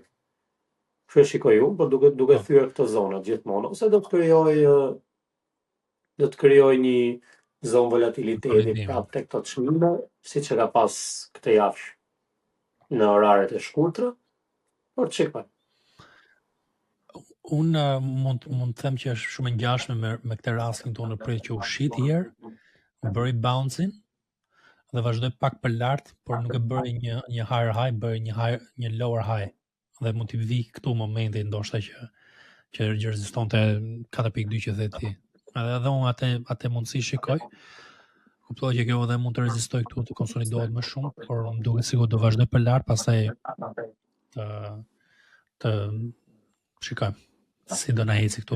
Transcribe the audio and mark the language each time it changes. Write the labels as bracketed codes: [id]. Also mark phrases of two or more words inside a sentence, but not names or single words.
[sq] Kështu e shikoj unë, por duke thyer këto zona gjithmonë, ose do të krijoj një zonë volatiliteti prap tek këto çmime, siç e ka pas këtë javë në oraret e shkurtra, por çikoj. Unë mund të them që është shumë e ngjashme me këtë rastin tonë në prit që u shit herë, u bëri bouncing dhe vazhdoi pak për lart, por nuk e bëri një [en] higher high, [sq] bëri një [en] lower high. [sq] Dhe mund t'i vi këtu momenti ndoshta që rezistonte 4.2 që the ti. Edhe unë atë mundësi shikoj. Kuptoj që kjo edhe mund të rezistoj këtu, të konsolidohet më shumë, por më duket sikur do vazhdoj për lart, pastaj të shikojmë si do na eci këtu.